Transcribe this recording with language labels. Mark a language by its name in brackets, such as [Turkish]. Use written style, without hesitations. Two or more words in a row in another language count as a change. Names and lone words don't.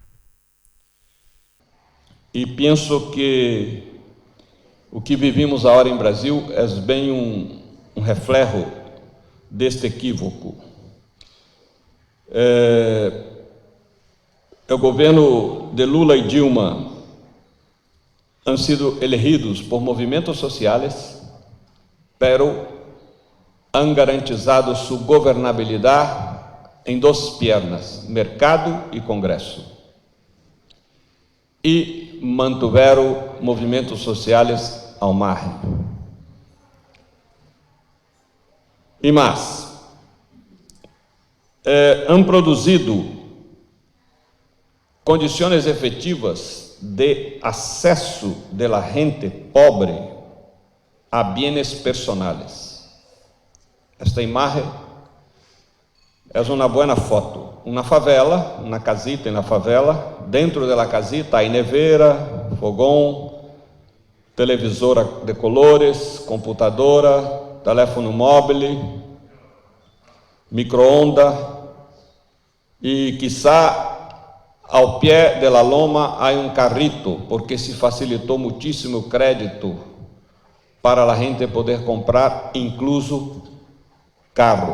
[Portuguese] E penso que o que vivimos agora em Brasil é bem um reflexo deste equívoco. O governo de Lula e Dilma [Spanish] han sido elegidos por [Portuguese] movimentos sociais, [Spanish] pero han garantizado [Portuguese] sua governabilidade em duas piernas, mercado e Congresso. E mantiveram movimentos sociais ao margem. E mais, han produzido condições efetivas de acesso [Spanish] de la gente pobre a bienes personales. [Portuguese] Esta imagem é uma boa foto. Uma favela, uma casita na favela. Dentro da casita há nevera, fogão, [Spanish] televisora de colores, computadora, [Portuguese] telefone móvel, micro-ondas e, quizá, ao pé da loma há carrito, porque se facilitou muitíssimo o crédito para a gente poder comprar, incluso carro.